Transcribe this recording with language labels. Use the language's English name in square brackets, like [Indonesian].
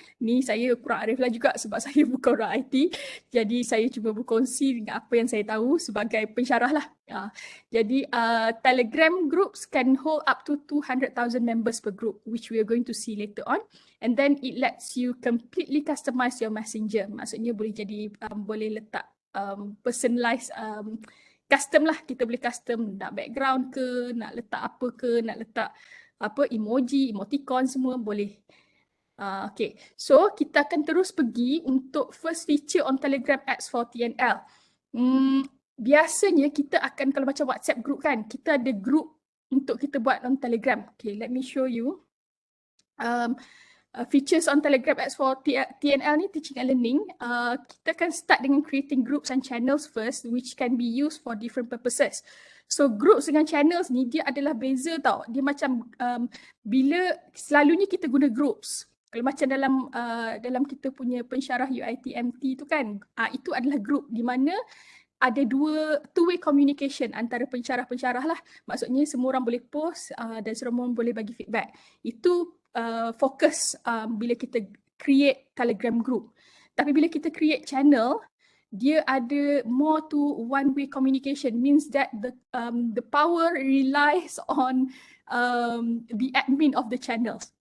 [Malay] Ni saya kurang arif lah juga sebab saya bukan orang IT. Jadi saya cuba berkongsi dengan apa yang saya tahu sebagai pensyarah lah. [English] Jadi Telegram groups can hold up to 200,000 members per group, which we are going to see later on. And then it lets you completely customize your messenger. [Malay] Maksudnya boleh jadi boleh letak personalized custom lah, kita boleh custom nak background ke, nak letak apa ke, nak letak apa emoji, emoticon semua boleh. Okay, so kita akan terus pergi untuk [English] first feature on [Malay] Telegram Ads for TNL. Biasanya kita akan, kalau macam WhatsApp group kan, kita ada group untuk kita buat on Telegram. [English] Okay, let me show you. Features on Telegram Ads for TNL ni, teaching and learning, [Malay] kita akan start dengan [English] creating groups and channels first, which can be used for different purposes. [Malay] So groups dengan channels ni dia adalah beza tau. Dia macam bila selalunya kita guna groups. Kalau macam dalam kita punya pensyarah UiTMT tu kan, itu adalah group di mana ada [English] two-way communication [Malay] antara pensyarah-pensyarah lah. Maksudnya semua orang boleh post dan semua orang boleh bagi feedback. Itu fokus bila kita create Telegram group. Tapi bila kita create channel, dia ada [English] more to one-way communication, means that the power relies on the admin of the channels.